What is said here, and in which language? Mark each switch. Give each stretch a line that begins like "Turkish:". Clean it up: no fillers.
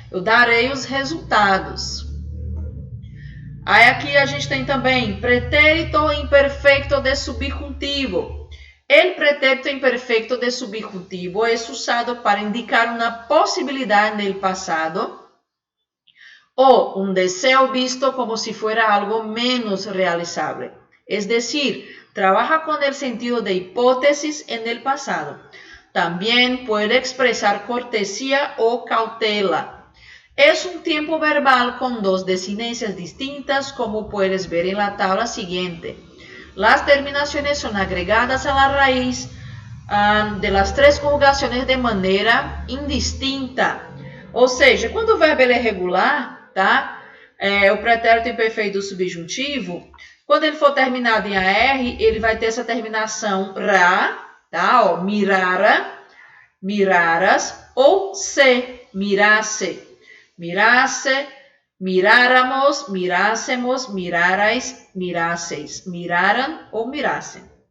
Portuguese: Eu darei os resultados. Aí aqui a gente tem também pretérito imperfecto de subjuntivo.
Spanish: El pretérito imperfecto de subjuntivo
Portuguese: é usado para indicar uma possibilidade no passado
Spanish: o un deseo visto como si fuera algo menos realizable. Es decir, trabaja con el sentido de hipótesis en el pasado. También puede expresar cortesía o cautela. Es un tiempo verbal con dos desinencias distintas, como puedes ver en la tabla siguiente. Las terminaciones son agregadas a la raíz de las tres conjugaciones de manera indistinta.
Portuguese: Ou seja, quando o verbo ele é regular, tá? O pretérito imperfeito do subjuntivo, quando ele for terminado em AR, ele vai ter essa terminação ra, tá?
Spanish: Ó, mirara, miraras, ou se, mirasse, mirasse, miráramos, mirássemos, mirarais, mirasseis, miraram ou mirassem.